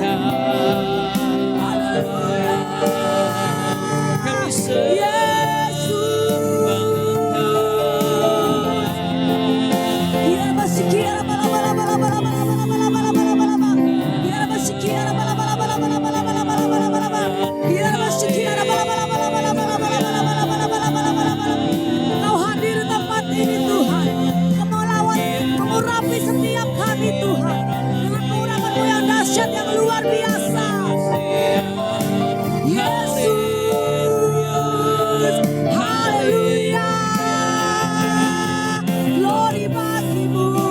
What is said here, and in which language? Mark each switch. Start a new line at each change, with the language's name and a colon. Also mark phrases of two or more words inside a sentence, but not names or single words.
Indonesian: Haleluya. Yesus. Biar basikiara bala-bala-bala-bala-bala-bala-bala-bala-bala-bala-bala. Biar basikiara bala-bala-bala-bala-bala-bala-bala-bala-bala. Biar basikiara bala-bala-bala-bala-bala-bala-bala-bala-bala. Kau hadir di tempat ini Tuhan. Kau melawat, mengurapi setiap kami Tuhan. Dengan pengurapan-Mu yang dahsyat, yang luar biasa. Yesus. Haleluya. Glory bagimu.